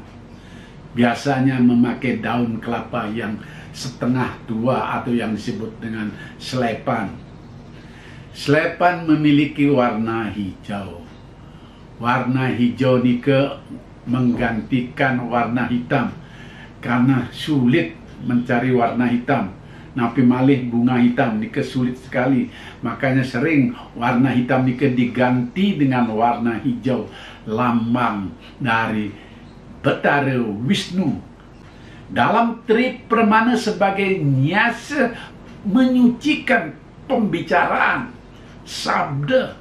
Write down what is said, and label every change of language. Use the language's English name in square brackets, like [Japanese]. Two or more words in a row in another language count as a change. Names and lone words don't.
[Indonesian] Biasanya memakai daun kelapa yang setengah tua atau yang disebut dengan selepan. Selepan memiliki warna hijau. Warna hijau nika menggantikan warna hitam karena sulit mencari warna hitam. [Balinese] Napi malih [Indonesian] bunga hitam nika sulit sekali, makanya sering warna hitam nika diganti dengan warna hijau, lambang dari Betara Wisnu. Dalam tri permana sebagai nyasa menyucikan pembicaraan, sabda.